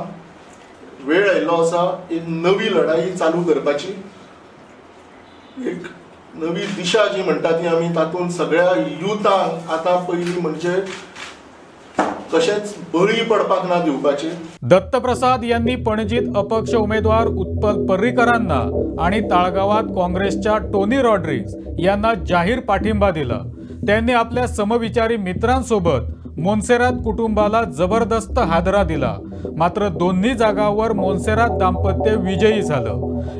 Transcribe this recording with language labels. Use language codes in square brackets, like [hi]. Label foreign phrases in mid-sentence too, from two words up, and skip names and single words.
[kok] वेळ आयिल्लो आसा एक नवी लढाई चालू करपाची, एक नवी दिशा जी म्हणटा ती आमी तातूंत सगळ्या युथांक आतां पयलीं म्हणजे कशेंच बळी पडपाक ना दिवपाची। [mr] दत्तप्रसाद यांनी पणजीत अपक्ष उमेदवार उत्पल पर्रीकरांना आणि ताळगावात काँग्रेसच्या टोनी रॉड्रिग्स यांना जाहीर पाठिंबा दिला। त्यांनी आपल्या समविचारी मित्रांसोबत मोन्सेरात कुटुंबाला जबरदस्त हादरा दिला, मात्र दोन्ही जागांवर मोन्सेरात दाम्पत्य विजयी झालं।